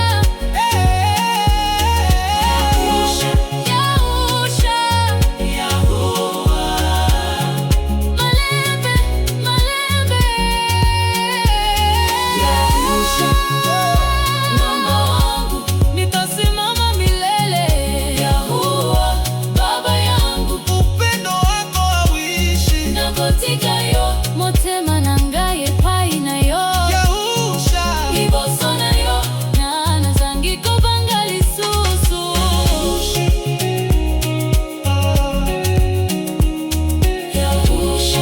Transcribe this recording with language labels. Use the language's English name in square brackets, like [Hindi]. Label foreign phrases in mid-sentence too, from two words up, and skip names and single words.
[Swahili] Yahusha, Yahuwa, [Lingala] malembe, malembe [Swahili] Yahusha, mwamba wangu nitasimama milele Yahuwa, baba yangu Upendo wako hauishi [Lingala] nakotika yo motema na ngai epai na yo Yahusha, liboso na yo nazangi kobanga lisusu Yahusha,